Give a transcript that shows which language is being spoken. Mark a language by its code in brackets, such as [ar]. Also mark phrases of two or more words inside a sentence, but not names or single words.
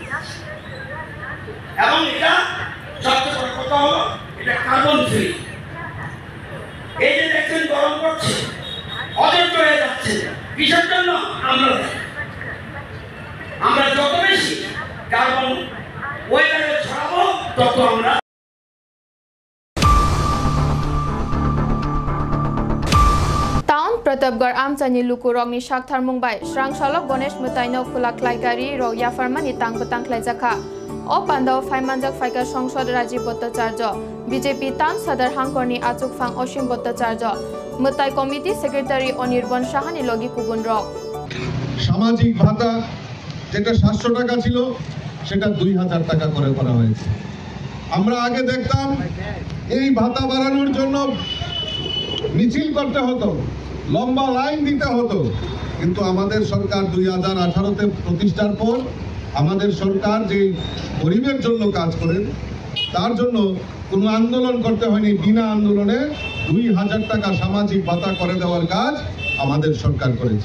[bn] এবং এটা সবচেয়ে বড় কথা হলো এটা [en] carbon free [bn] এই যে দেখছেন গরম করছে অযোগ্য হয়ে যাচ্ছে কিসের জন্য আমরা যত বেশি কার্বন ওয়েদারে ছড়াবো তত আমরা [trp] Town Pratapgarh Amchani Lukurokni Shakthar Mumbai Shrangsalok Ganesh Mutaino Khulaklai Gari Ro Yafarmani Tangpatang Khlaijakha O Pandao Phaimanjak Phaika Songsod Rajiv Bhattacharya BJP Town Sadar Hangkorni Achuk Phang Oshim Bhattacharya Mutai Committee Secretary Anirban Shahani Logi Kubun Rok [bn] সামাজিক ভাতা যেটা 700 টাকা ছিল সেটা 2000 টাকা করে করা হয়েছে। আমরা আগে দেখতাম এই ভাতা বাড়ানোর জন্য মিছিল করতে হতো, লম্বা লাইন দিতে হতো, কিন্তু আমাদের সরকার 2018-তে প্রতিষ্ঠার পর আমাদের সরকার যে গরিবের জন্য কাজ করেন তার জন্য কোনো আন্দোলন করতে হয়নি, বিনা আন্দোলনে 2000 টাকা সামাজিক ভাতা করে দেওয়ার কাজ আমাদের সরকার করেছে।